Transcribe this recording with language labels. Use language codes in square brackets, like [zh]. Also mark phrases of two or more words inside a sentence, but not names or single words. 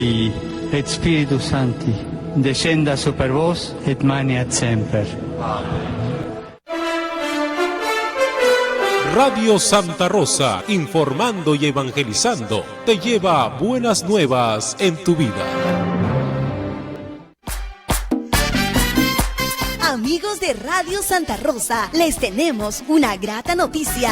[la] et Spiritus Sancti, descenda super vos et maniat semper. [es] Radio Santa Rosa, informando y evangelizando, te lleva buenas nuevas en tu vida. Amigos de Radio Santa Rosa, les tenemos una grata noticia.